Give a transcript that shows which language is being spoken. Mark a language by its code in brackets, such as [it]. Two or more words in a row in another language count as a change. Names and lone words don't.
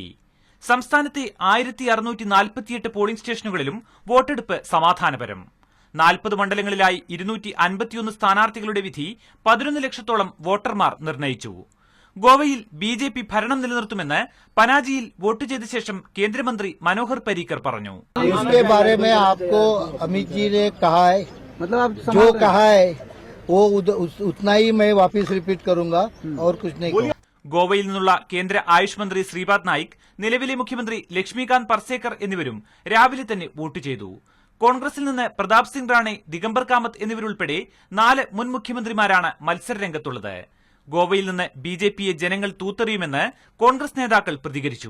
[ml] സംസ്ഥാനത്തെ 1648 പോളിംഗ് സ്റ്റേഷനുകളിലും വോട്ടെടുപ്പ് സമാധാനപരം. 40 മണ്ഡലങ്ങളിലായി 251 സ്ഥാനാർത്ഥികളുടെ വിധി 11 ലക്ഷത്തോളം വോട്ടർമാർ നിർണയിച്ചു. ഗോവയിൽ ബിജെപി ഭരണം നിലനിർത്തുമെന്ന് പനാജിയിൽ വോട്ട് ചെയ്ത ശേഷം കേന്ദ്രമന്ത്രി മനോഹർ പരീക്കർ പറഞ്ഞു. [hi] जो कहा है वो उतना ही मैं वापस रिपीट करूंगा और कुछ नहीं. [ml] ഗോവയിൽ നിന്നുള്ള കേന്ദ്ര ആയുഷ് മന്ത്രി ശ്രീപാദ് നായിക്, നിലവിലെ മുഖ്യമന്ത്രി ലക്ഷ്മികാന്ത് പർസേക്കർ എന്നിവരും രാവിലെ തന്നെ വോട്ട് ചെയ്തു. കോൺഗ്രസിൽ നിന്ന് പ്രതാപ് സിംഗ് റാണെ, ദിഗംബർ കാമത്ത് എന്നിവരുൾപ്പെടെ 4 മുൻ മുഖ്യമന്ത്രിമാരാണ് മത്സരരംഗത്തുള്ളത്. ഗോവയിൽ നിന്ന് ബിജെപിയെ ജനങ്ങൾ തൂത്തെറിയുമെന്ന് കോൺഗ്രസ് നേതാക്കൾ പ്രതികരിച്ചു.